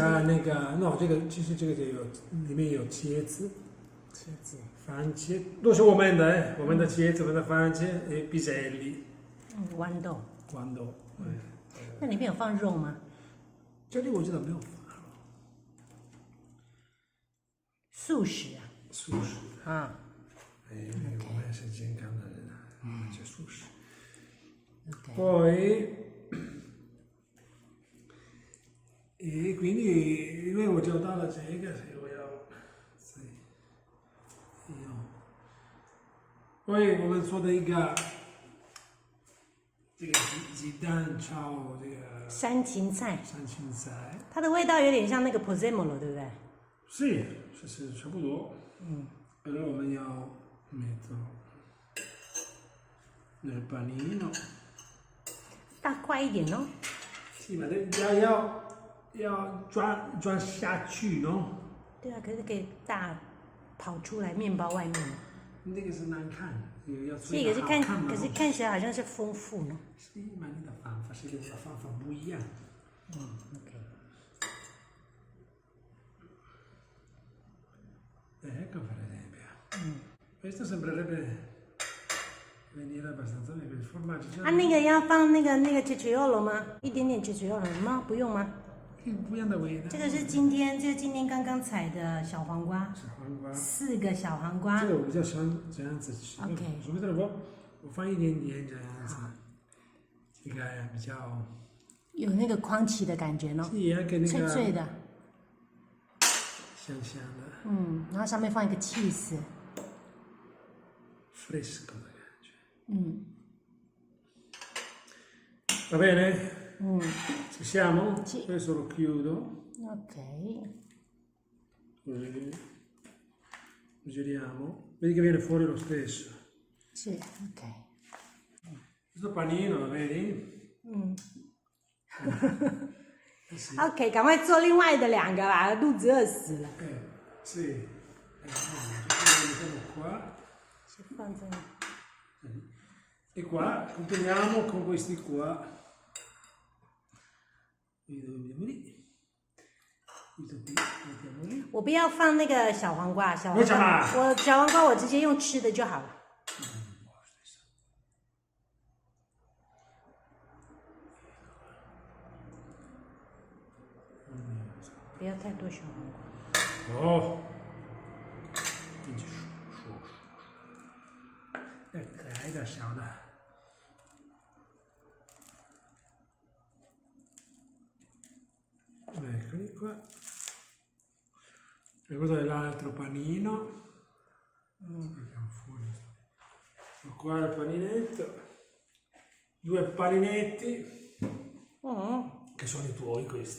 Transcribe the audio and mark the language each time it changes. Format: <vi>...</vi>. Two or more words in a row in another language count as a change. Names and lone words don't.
<zh>加那个，其实这个有里面有茄子，番茄都是我们的茄子，我们的番茄，piselli，豌豆。豌豆，那里面有放肉吗？这里我知道没有放。素食啊。素食啊。我们是健康的人啊，吃素食。 Okay.</zh> <it>Poi, e quindi noi ho già dato la cieca, se vogliamo. Sì. Poi</it> <zh>我们做的一个这个鸡蛋炒这个山芹菜，它的味道有点像那个 pozzemolo， 对不对？是差不多。Allora 我们要</zh> <it>metto nel panino。</it> <zh>大块一点哦。是嘛？要转下去喏。对啊，可是可以大跑出来面包外面。那个是难看，这个是可是看起来好像是丰富呢。是嘛？你的方法是跟我的方法不一样。 OK。</zh> <it>Ecco per esempio. Questo sembrerebbe venire abbastanza bene per il formaggio.</it> <zh>啊，那个要放那个cetriolo吗？一点点cetriolo吗？不用吗？不一样的味道。这个是今天刚刚采的小黄瓜。小黄瓜。 4个小黄瓜。这个我比较喜欢这样子吃。 OK。我放一点点这样子，这个比较有那个框起的感觉呢。脆脆的。香香的。然后上面放一个 cheese。 fresco 的感觉。</zh> <it>Va bene? Ci siamo? Sì. Questo lo chiudo. Ok. Così. Lo giriamo. Vedi che viene fuori lo stesso. Sì, ok. Questo panino, lo vedi?</it> <zh>OK， 赶快做另外的2个吧，肚子饿死了。</zh> <it>Sì. Qua.</it> <zh>先放这里。</zh> <it>E qua continuiamo con questi qua. Mettiamo lì.</it> <zh>我不要放那个小黄瓜，小黄瓜我直接用吃的就好了。不要太多小黄瓜。哦。可爱的小的。</zh> <it>Eccoli qua. E questo è l'altro panino. Mettiamo fuori. Qua il paninetto. 2 paninetti. Che sono i tuoi questi.</it>